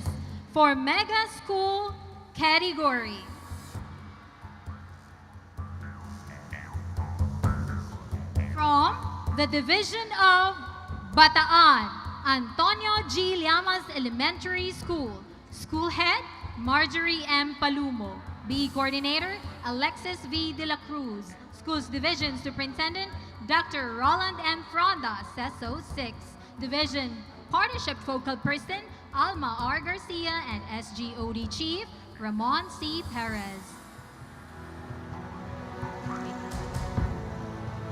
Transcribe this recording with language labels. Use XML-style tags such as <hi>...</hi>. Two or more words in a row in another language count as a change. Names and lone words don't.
<en>For Mega School category, from the Division of Bataan, Antonio G. Llamas Elementary School. School Head, Marjorie M. Palumo. BE Coordinator, Alexis V. De La Cruz. Schools Division Superintendent, Dr. Roland M. Fronda, CESO 6. Division Partnership Focal Person, Alma R. Garcia, and SGOD Chief, Ramon C. Perez.</en>